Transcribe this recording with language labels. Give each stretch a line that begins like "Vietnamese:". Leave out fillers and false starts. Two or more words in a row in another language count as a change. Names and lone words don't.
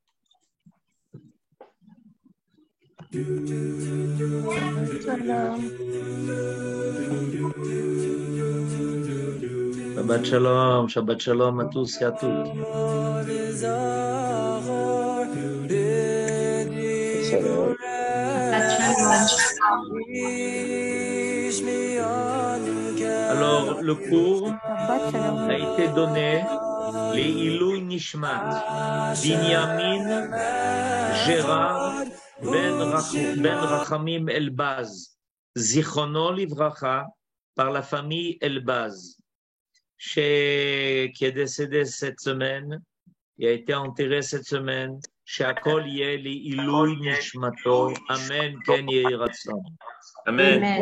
Hebrew: שבת שלום, שבת שלום
French: à tous et à toutes. Alors, le cours a été donné les
Hebrew: עילוי נשמת, Binyamin, Gérard, Ben Rachamim Elbaz, זכרונו לברכה,
French: par la famille Elbaz, qui est décédé cette semaine, il a été enterré cette semaine.
Hebrew: שהכל יהיה לעילוי נשמתו, אמן כן יהי רצון. אמן.